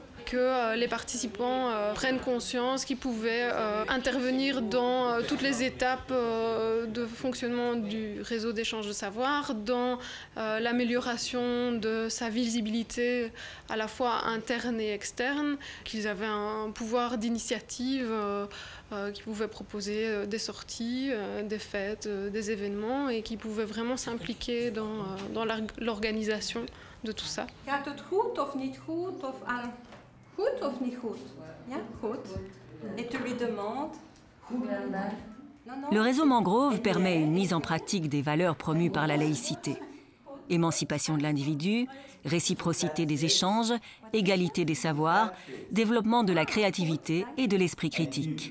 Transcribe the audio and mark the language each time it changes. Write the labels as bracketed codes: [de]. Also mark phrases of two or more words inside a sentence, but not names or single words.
[fr] que les participants prennent conscience qu'ils pouvaient intervenir dans toutes les étapes de fonctionnement du réseau d'échange de savoir, dans l'amélioration de sa visibilité à la fois interne et externe, qu'ils avaient un pouvoir d'initiative, qui pouvaient proposer des sorties, des fêtes, des événements et qui pouvaient vraiment s'impliquer dans l'organisation de tout ça. [nl] Gaat het goed of niet goed of goed of niet goed? Ja, goed. [fr] Et tu lui demandes. Le réseau Mangrove permet une mise en pratique des valeurs promues par la laïcité. Émancipation de l'individu, réciprocité des échanges, égalité des savoirs, développement de la créativité et de l'esprit critique.